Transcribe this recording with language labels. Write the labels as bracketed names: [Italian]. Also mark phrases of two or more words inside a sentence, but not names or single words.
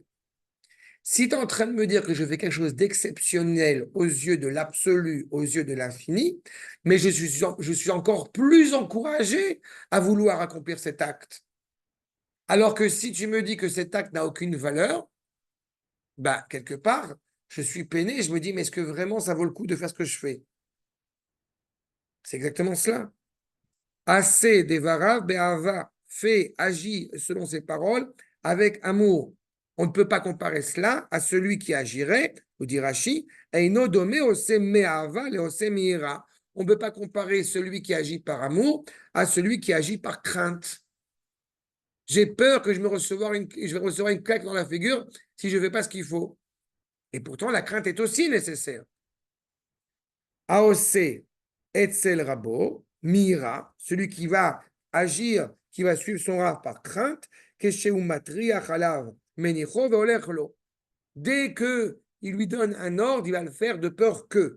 [French] Si tu es en train de me dire que je fais quelque chose d'exceptionnel aux yeux de l'absolu, aux yeux de l'infini, mais je suis encore plus encouragé à vouloir accomplir cet acte. Alors que si tu me dis que cet acte n'a aucune valeur, bah, quelque part, je suis peiné, je me dis, mais est-ce que vraiment ça vaut le coup de faire ce que je fais? C'est exactement cela. [Hebrew] עושה דבריו באהבה, [French] fait, agit selon ses paroles avec amour. On ne peut pas comparer cela à celui qui agirait, ou dit Rashi, [Hebrew] אינו דומה עושה מאהבה לעושה מיראה. [French] On ne peut pas comparer celui qui agit par amour à celui qui agit par crainte. J'ai peur que je vais recevoir une claque dans la figure si je ne fais pas ce qu'il faut. Et pourtant, la crainte est aussi nécessaire. [Hebrew] העושה אצל רבו מיראה, [French] celui qui va agir, qui va suivre son rab par crainte, dès que il lui donne un ordre, il va le faire de peur que.